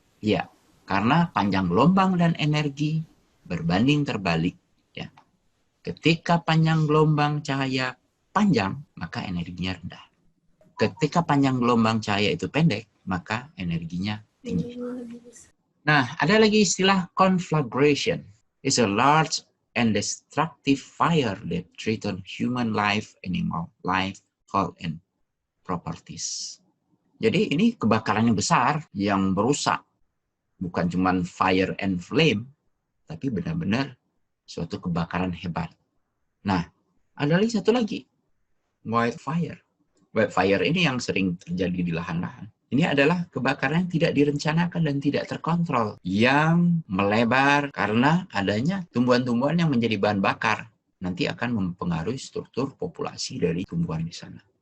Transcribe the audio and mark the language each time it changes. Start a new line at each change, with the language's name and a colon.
Indonesian: Iya, karena panjang gelombang dan energi berbanding terbalik. Ya. Ketika panjang gelombang cahaya panjang, maka energinya rendah. Ketika panjang gelombang cahaya itu pendek, maka energinya tinggi. Nah, ada lagi istilah conflagration.
English: It's a large and destructive fire that threatens human life, animal life, health, and properties.
Indonesian: Jadi ini kebakaran yang besar yang merusak. Bukan cuma fire and flame, tapi benar-benar suatu kebakaran hebat. Nah, ada lagi satu lagi, wildfire. Wildfire ini yang sering terjadi di lahan-lahan. Ini adalah kebakaran yang tidak direncanakan dan tidak terkontrol, yang melebar karena adanya tumbuhan-tumbuhan yang menjadi bahan bakar. Nanti akan mempengaruhi struktur populasi dari tumbuhan di sana.